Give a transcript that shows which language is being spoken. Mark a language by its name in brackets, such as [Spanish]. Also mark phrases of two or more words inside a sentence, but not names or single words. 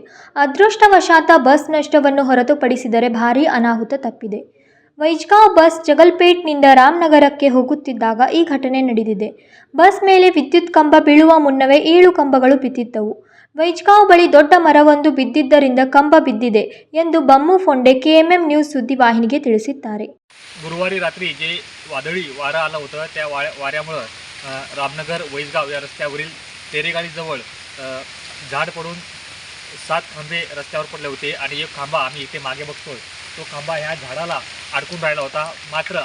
[Kannada] ಅದೃಷ್ಟವಶಾತ್ ಬಸ್ ನಷ್ಟವನ್ನು ಹೊರತುಪಡಿಸಿದರೆ ಭಾರೀ ಅನಾಹುತ ತಪ್ಪಿದೆ. ವೈಜ್ಗಾಂವ್ ಬಸ್ ಜಗಲ್ಪೇಟ್ನಿಂದ ರಾಮನಗರಕ್ಕೆ ಹೋಗುತ್ತಿದ್ದಾಗ ಈ ಘಟನೆ ನಡೆದಿದೆ. ಬಸ್ ಮೇಲೆ ವಿದ್ಯುತ್ ಕಂಬ ಬೀಳುವ ಮುನ್ನವೇ 7 ಕಂಬಗಳು ಬಿದ್ದಿದ್ದವು. ವೈಜ್ಗಾಂವ್ ಬಳಿ ದೊಡ್ಡ ಮರವೊಂದು ಬಿದ್ದಿದ್ದರಿಂದ ಕಂಬ ಬಿದ್ದಿದೆ ಎಂದು ಬಮ್ಮು ಫೊಂಡೆ KMM न्यूज सुद्दीवाहिनीಗೆ ತಿಳಿಸಿದ್ದಾರೆ. [Marathi] गुरुवारी रात्री जे वादळी वारा आला होता त्या वाऱ्यामुळे रामनगर वैजगाव या रस्त्यावरील तेरेगाडीजवळ झाड पडून 7 खांबे रस्त्यावर पडले होते आणि एक खांबा आम्ही इथे मागे बघतोय तो खांबा ह्या झाडाला अडकून राहिला होता.